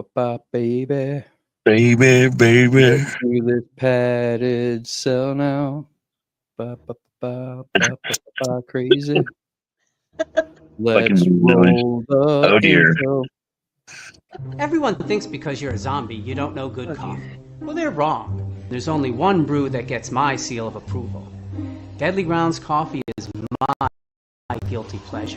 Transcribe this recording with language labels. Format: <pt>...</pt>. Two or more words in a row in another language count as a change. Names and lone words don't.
<en>ba, baby. Baby, baby. Let's do this padded cell now. Ba, ba, ba, ba, ba, ba, crazy. Let's Fucking roll the Oh, dear. intro. Everyone thinks because you're a zombie, you don't know good coffee. Well, they're wrong. There's only one brew that gets my seal of approval. Deadly Grounds coffee is my guilty pleasure.</en>